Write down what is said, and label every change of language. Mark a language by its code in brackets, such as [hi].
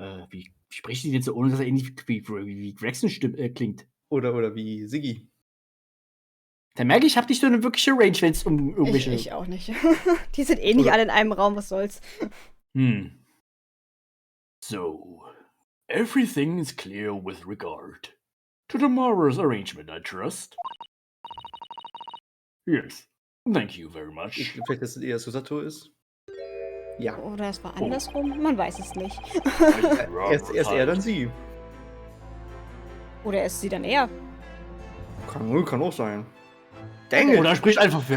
[de] Wie spricht die jetzt so, ohne dass er ähnlich wie Gregson klingt? Oder wie Siggi. Da merke ich, hab nicht so eine wirkliche Range, wenn es um irgendwelche. Ich auch nicht. Die sind eh nicht Oder- alle in einem Raum, was soll's. [en] So, everything is clear with regard to tomorrow's arrangement, I trust. Yes, thank you very much. [de] Vielleicht, dass es eher Susato ist. Ja. Oder es war andersrum, man weiß es nicht. Erst er, dann sie. Oder ist sie dann er? Kann auch sein. Oder spricht einfach für